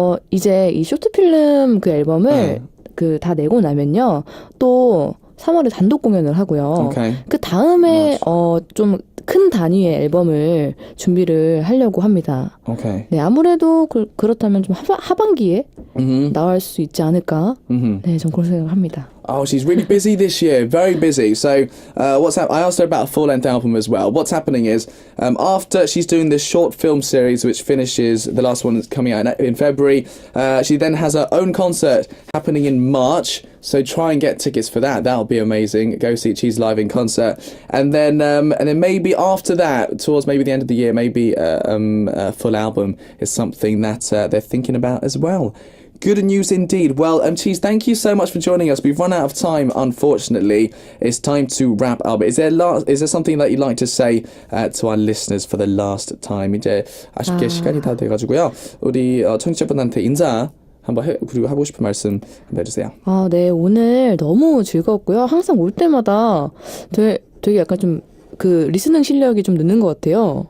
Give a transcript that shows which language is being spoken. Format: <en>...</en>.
<ko>이제 이 쇼트필름 그 앨범을 그 다 내고 나면요. 또 3월에 단독 공연을 하고요.</ko> <en>Okay.</en> <ko>그 다음에 좀 큰 단위의 앨범을 준비를 하려고 합니다.</ko> <en>Okay.</en> <ko>네, 아무래도 그렇다면 좀 하반기에 나올 수 있지 않을까? 네, 전 그런 생각을 합니다.</ko> <en>Oh, she's really busy this year, very busy. So, I asked her about a full-length album as well. What's happening is, after she's doing this short film series, which finishes, the last one is coming out in February, she then has her own concert happening in March. So try and get tickets for that. That'll be amazing. Go see CHEEZE live in concert, and then maybe after that, towards maybe the end of the year, maybe a full album is something that they're thinking about as well. Good news indeed. Well, CHEEZE, thank you so much for joining us. We've run out of time, unfortunately. It's time to wrap up. Is there something that you'd like to say to our listeners for the last time?</en> <ko>이제 아쉽게 시간이 다 돼가지고요. 우리 청취자분한테 인사 그리고 하고 싶은 말씀 한번 해주세요. 네, 오늘 너무 즐거웠고요. 항상 올 때마다 되게 약간 좀 그 리스닝 실력이 좀 느는 것 같아요.</ko>